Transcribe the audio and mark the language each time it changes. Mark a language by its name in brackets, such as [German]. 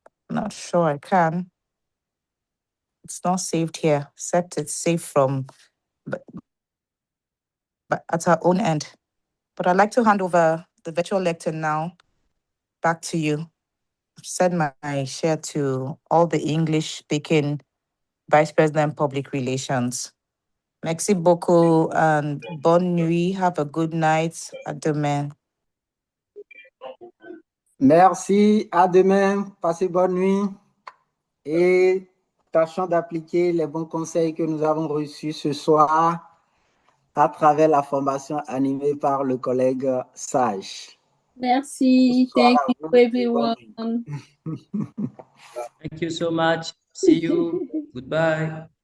[English] Not sure I can. It's not saved here, except it's saved from, but at our own end. But I'd like to hand over the virtual lecture now back to you. I've sent my share to all the English-speaking Vice President Public Relations. [French] Merci beaucoup and bonne nuit. [English] Have a good night. [French] À demain. Merci, à demain. Passez bonne nuit. Et tâchons d'appliquer les bons conseils que nous avons reçus ce soir à travers la formation animée par le collègue Sage. Merci. [English] Thank you, everyone. Thank you so much. See you. Goodbye.